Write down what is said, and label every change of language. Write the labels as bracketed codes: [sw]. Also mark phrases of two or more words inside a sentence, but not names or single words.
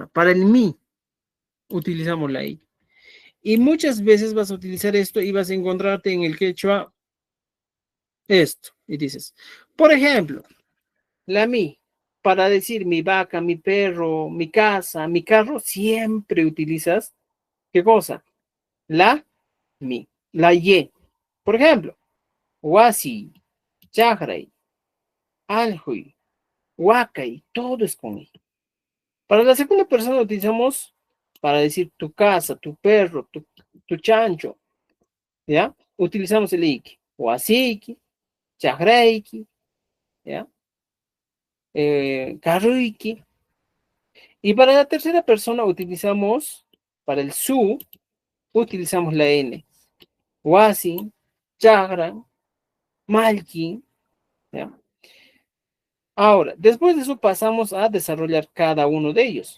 [es] Para el mí, utilizamos la I. Y muchas veces vas a utilizar esto y vas a encontrarte en el quechua esto. Y dices, por ejemplo, la mi, para decir mi vaca, mi perro, mi casa, mi carro, siempre utilizas, ¿qué cosa? La mi, la y. Por ejemplo, [qu] wasi, chagray, aljuy, huacay, [es] todo es con i. Para la segunda persona utilizamos para decir tu casa, tu perro, tu chancho, ¿ya? Utilizamos el iki, [qu] wasiki, chagreiki, ¿ya? Carruiki. [es] Y para la tercera persona utilizamos, para el su, utilizamos la N. [qu] Wasin, Chagran, Malkin, [es] ¿ya? Ahora, después de eso pasamos a desarrollar cada uno de ellos.